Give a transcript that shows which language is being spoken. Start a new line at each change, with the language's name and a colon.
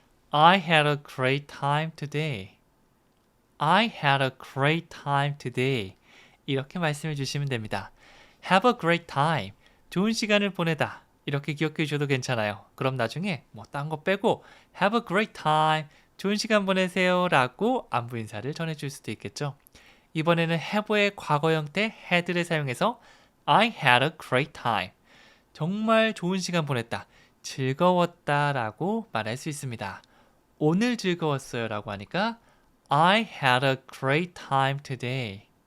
English: I had a great time today. I had a great time today.
Korean: 이렇게 말씀해 주시면 됩니다.
English: Have a great time.
Korean: 좋은 시간을 보내다. 이렇게 기억해 주셔도 괜찮아요. 그럼 나중에 딴 거 빼고
English: Have a great time.
Korean: 좋은 시간 보내세요 라고 안부 인사를 전해줄 수도 있겠죠. 이번에는 have의 과거 형태 had를 사용해서
English: I had a great time.
Korean: 정말 좋은 시간 보냈다. 즐거웠다 라고 말할 수 있습니다. 오늘 즐거웠어요 라고 하니까
English: I had a great time today.